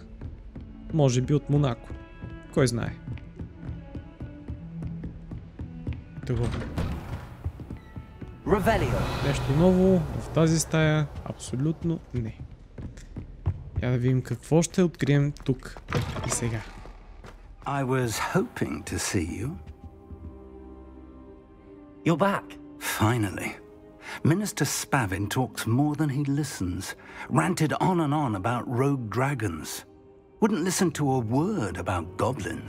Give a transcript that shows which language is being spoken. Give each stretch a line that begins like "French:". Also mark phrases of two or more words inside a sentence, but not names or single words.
Bulgarian: Може би от Монако. Кой знае. Такова. Нещо ново в тази стая? Абсолютно не. Я да видим какво ще открием тук и сега.
English: I was hoping to see you. You're back. Finally. Minister Spavin talks more than he listens. Ranted on about rogue dragons. Wouldn't listen to a word about goblins.